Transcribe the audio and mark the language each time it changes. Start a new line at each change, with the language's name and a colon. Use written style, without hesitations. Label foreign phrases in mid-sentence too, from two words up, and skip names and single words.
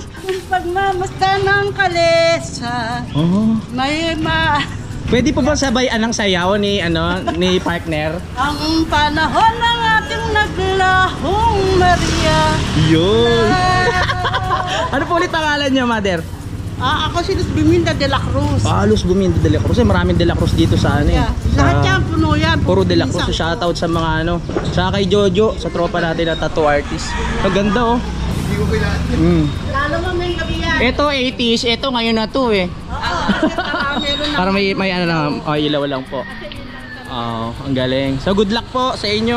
Filipino: Kung pagmamasta ng kalesa, may Pwede po ba sabayan ng sayaw ni ni partner? ang panahon ng ating naglahong Maria. Yun. Ano po ulit pangalan niya, Mother? Ako si Luz Biminda de la Cruz. Luz Biminda de la Cruz. Maraming de la Cruz dito sa Lahat yan, puno yan. Puro de la Cruz. Shoutout sa mga Sa kay Jojo, sa tropa natin na
English: tattoo artist.
Filipino: Ang ganda, oh. Lalo mo may gabi yan. Ito 80s, ito ngayon na to eh. Para may lang, ilaw lang po. Ang galing. So
English: good luck
Filipino: po sa inyo.